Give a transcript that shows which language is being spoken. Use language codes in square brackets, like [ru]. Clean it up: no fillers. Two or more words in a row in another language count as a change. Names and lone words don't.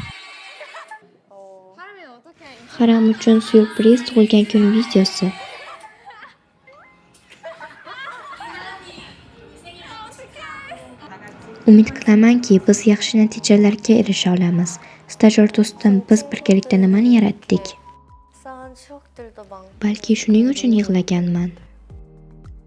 [uz] Haram uchun syurpriz tug'ilgan kun videosi. Umid qilamanki, biz yaxshi natijalarga erisha olamiz. Stajyor do'stim, biz birgalikda nimani yaratdik? [ko] 싸한 추억들도 많고 [uz] Balki shuning uchun yig'laganman.